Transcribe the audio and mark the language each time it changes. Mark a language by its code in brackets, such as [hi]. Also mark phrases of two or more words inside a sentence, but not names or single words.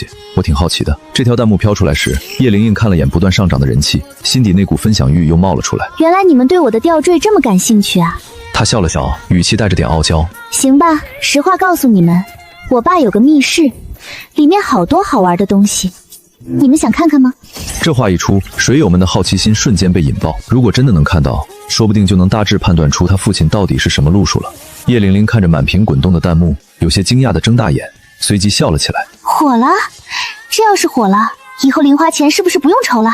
[zh] 我挺好奇的。” 這條彈幕飄出來時，葉玲玲看了眼不斷上漲的人氣，心底那股分享欲又冒了出來。原來你們對我的吊墜這麼感興趣啊！她笑了笑，語氣帶着點傲嬌。行吧，實話告訴你們，我爸有個密室，裡面好多好玩的東西，你們想看看嗎？這話一出，水友們的好奇心瞬間被引爆。如果真的能看到，說不定就能大致判斷出他父親到底是什麼路數了。葉玲玲看着滿屏滾動的彈幕，有些驚訝地睜大眼，隨即笑了起来。火了，这要是火了，以後零花錢是不是不用愁了？